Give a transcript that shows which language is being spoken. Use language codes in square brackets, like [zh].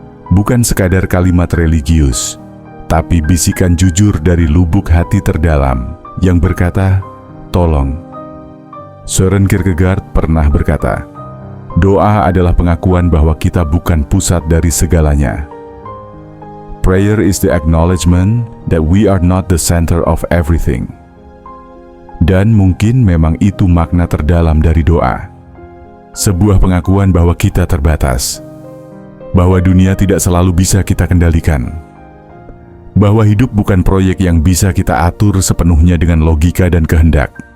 [id] Bukan sekadar kalimat religius, tapi bisikan jujur dari lubuk hati terdalam yang berkata, "Tolong." Søren Kierkegaard pernah berkata, doa adalah pengakuan bahwa kita bukan pusat dari segalanya. [en] Prayer is the acknowledgement that we are not the center of everything. [id] Dan mungkin memang itu makna terdalam dari doa. Sebuah pengakuan bahwa kita terbatas, bahwa dunia tidak selalu bisa kita kendalikan, bahwa hidup bukan proyek yang bisa kita atur sepenuhnya dengan logika dan kehendak.